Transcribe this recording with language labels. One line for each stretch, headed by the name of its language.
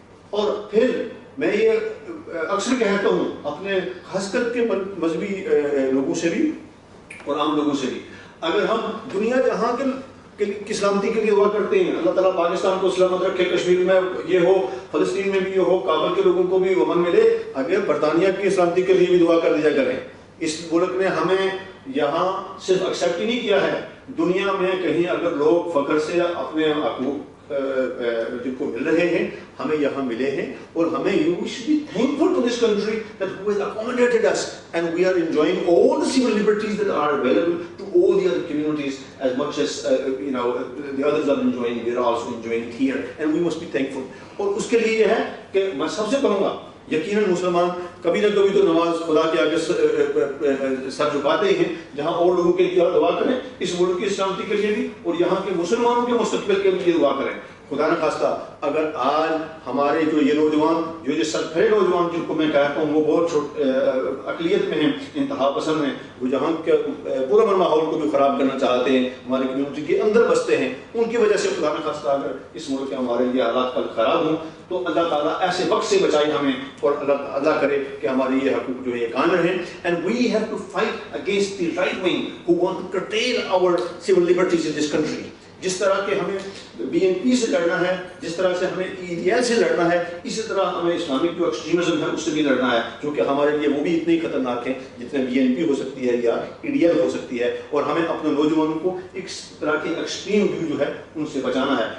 Urdu: اور پھر میں یہ اکثر کہتا ہوں اپنے خاص کر کے مذہبی لوگوں سے بھی اور عام لوگوں سے بھی, اگر ہم دنیا جہاں کی سلامتی کے لیے دعا کرتے ہیں, اللہ تعالیٰ پاکستان کو سلامت رکھے, کشمیر میں یہ ہو, فلسطین میں بھی یہ ہو, کابل کے لوگوں کو بھی امن ملے, اگر برطانیہ کی سلامتی کے لیے بھی دعا کر دیا کریں. اس ملک نے ہمیں یہاں صرف ایکسیپٹ ہی نہیں کیا ہے, دنیا میں کہیں اگر لوگ فخر سے اپنے حقوق جن کو مل رہے ہیں ہمیں یہاں ملے ہیں, اور ہمیں
English: you should be thankful to this country that who has accommodated us, and we are enjoying all the civil liberties that are available to all the other communities as much as the others are enjoying, we are also enjoying here, and we must be thankful.
Urdu: اور اس کے لیے یہ ہے کہ میں سب سے کہوں گا یقیناً مسلمان کبھی نہ کبھی تو نماز خدا کے آگے سر جھکاتے ہی ہیں, جہاں اور لوگوں کے لیے دعا کریں, اس ملک کی سلامتی کے لیے بھی اور یہاں کے مسلمانوں کے مستقبل کے لیے دعا کریں. خدا نہ خواستہ اگر آج ہمارے جو یہ نوجوان جو سرکھڑے نوجوان جن کو میں کہتا ہوں وہ بہت اقلیت میں ہیں, انتہا پسند ہیں, وہ جہاں کے پورا ماحول کو بھی خراب کرنا چاہتے ہیں, ہماری کمیونٹی کے اندر بستے ہیں, ان کی وجہ سے خدا نہ خواستہ اگر اس ملک کے ہمارے لیے حالات کل خراب ہوں تو اللہ تعالیٰ ایسے وقت سے بچائے ہمیں, اور اللہ کرے کہ ہماری یہ حقوق جو ہے قائم رہیں.
English: And we have to fight against the right wing who want to curtail our civil liberties in this country.
Urdu: جس طرح کہ ہمیں بی این پی سے لڑنا ہے, جس طرح سے ہمیں ای ڈی ایل سے لڑنا ہے, اسی طرح ہمیں اسلامک جو ایکسٹریمزم ہے اس سے بھی لڑنا ہے, جو کہ ہمارے لیے وہ بھی اتنے خطرناک ہیں جتنے بی این پی ہو سکتی ہے یا ای ڈی ایل ہو سکتی ہے. اور ہمیں اپنے نوجوانوں کو اس طرح کی ایکسٹریم ویو جو ہے ان سے بچانا ہے.